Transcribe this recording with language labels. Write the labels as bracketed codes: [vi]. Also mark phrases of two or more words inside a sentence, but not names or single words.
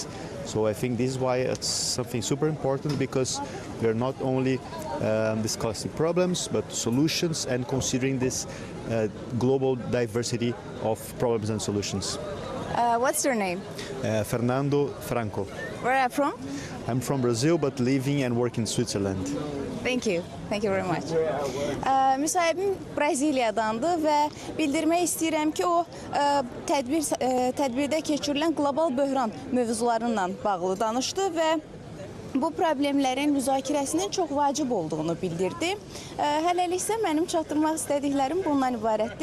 [en] So I think this is why it's something super important, because we are not only discussing problems, but solutions, and considering this global diversity of problems and solutions. What's your name? Fernando Franco. Where are you from? I'm from Brazil, but living and working in Switzerland. Thank you. Thank you very much. [az] Müsahibim Braziliyadandır və bildirmək istəyirəm ki, o tədbirdə keçirilən qlobal böhran mövzularından bağlı danışdı və bu problemlərin müzakirəsinin çox vacib olduğunu bildirdi. Hələlik isə mənim çatdırmaq istədiklərim bundan ibarətdir.